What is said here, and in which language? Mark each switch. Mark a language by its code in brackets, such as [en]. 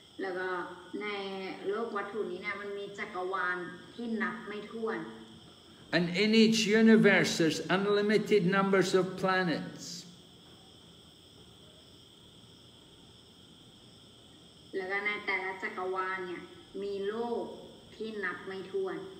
[th] แล้วก็ในโลกวัตถุนี้เนี่ยมันมีจักรวาลที่นับไม่ถ้วน [en] And in each universe there's unlimited numbers of planets. [th] แล้วก็ในแต่ละจักรวาลเนี่ยมีโลกที่นับไม่ถ้วน